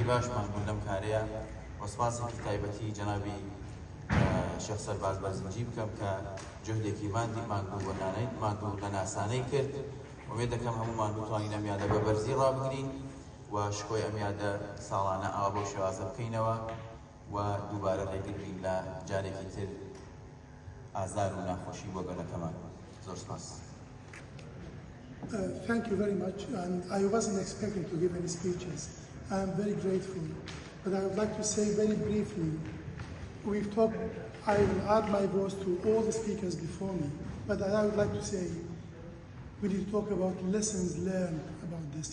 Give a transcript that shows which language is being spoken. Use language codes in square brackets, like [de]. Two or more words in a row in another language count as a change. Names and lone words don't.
[ckb] باشمان بوون لەم کارەیە و سوپاسێکی تایبەتی جەنابی شێخ سەرباز بەرزنجی بکەم کە جهدێکی ماندوو لە ناسانەی کرد ومێ دەکەم هەمومان بتوانین ئەم یادە بە بەرزی ڕابگرین و شکۆی ئەم یادە ساڵانە ئاوا بۆ شێوازە بکەینەوە و دووبارە ڕێگرین لە جارێکی تر ئازار و ناخۆشی بۆ گەلەکەمان. زۆر سپاس. [en] Thank you very much, and I wasn't expecting to give any speeches. I am very grateful, but I would like to say very briefly, I will add my voice to all the speakers before me, but I would like to say we need to talk about lessons learned about this.